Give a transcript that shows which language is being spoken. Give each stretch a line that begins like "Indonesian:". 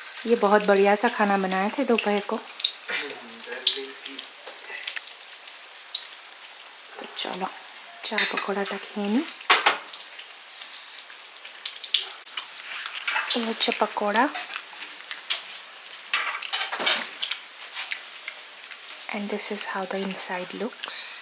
Hindi: ये बहुत बढ़िया सा खाना बनाए थे दोपहर को। तो चलो
Bangla: চা পকোড়াটা খেয়ে নিই। এই হচ্ছে pakora,
English: and this is how the inside looks.